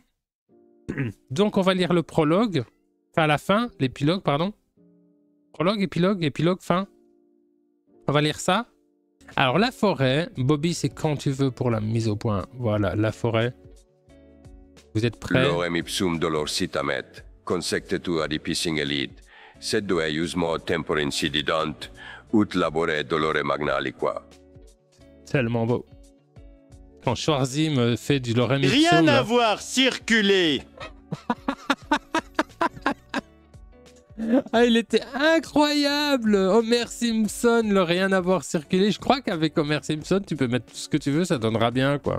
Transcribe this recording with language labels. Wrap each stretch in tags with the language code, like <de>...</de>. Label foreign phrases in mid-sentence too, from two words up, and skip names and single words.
<fr>Donc, on va lire le prologue. Enfin, la fin, l'épilogue, pardon. Prologue, épilogue, fin. On va lire ça. Alors, la forêt. Bobby, c'est quand tu veux pour la mise au point. Voilà, la forêt. Vous êtes prêts?</fr> <la>Lorem ipsum dolor citamet, consectetur adipising elite, sed do eiusmo tempor incididant, ut labore dolore magna aliqua.</la> <fr>Tellement beau. Quand Schwarzy me fait du</fr> <la>lorem ipsum...</la> <fr>Rien là. à voir, circuler. Ah, il était incroyable! Homer Simpson, le rien à voir circulé. Je crois qu'avec Homer Simpson, tu peux mettre tout ce que tu veux, ça donnera bien, quoi.</fr>